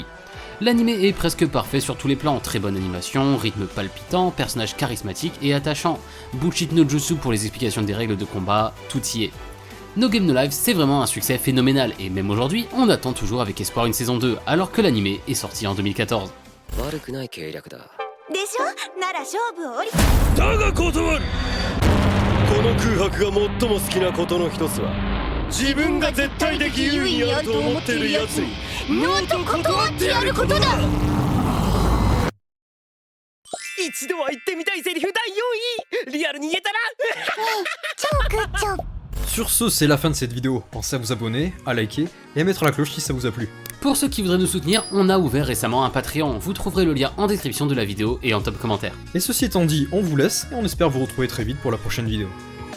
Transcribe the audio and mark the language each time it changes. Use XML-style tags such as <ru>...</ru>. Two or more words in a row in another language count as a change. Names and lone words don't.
<fr>L'anime est presque parfait sur tous les plans, très bonne animation, rythme palpitant, personnages charismatiques et attachants,</fr> <ja>bullshit no jutsu</ja> <fr>pour les explications des règles de combat, tout y est. No Game No Life, c'est vraiment un succès phénoménal, et même aujourd'hui, on attend toujours avec espoir une saison 2, alors que l'anime est sorti en 2014.</fr> <ja>でしょなら勝負を降りだが断る。この空白が最も好きなことの一つは自分が絶対的優位にあると思っているやつにノーと断ってやることだ。一度は言ってみたいセリフ第4位リアルに言えたな。超グッジョブ。</ja> <fr>Sur ce, c'est la fin de cette vidéo. Pensez à vous abonner, à liker et à mettre la cloche si ça vous a plu. Pour ceux qui voudraient nous soutenir, on a ouvert récemment un Patreon, vous trouverez le lien en description de la vidéo et en top commentaire. Et ceci étant dit, on vous laisse et on espère vous retrouver très vite pour la prochaine vidéo.</fr>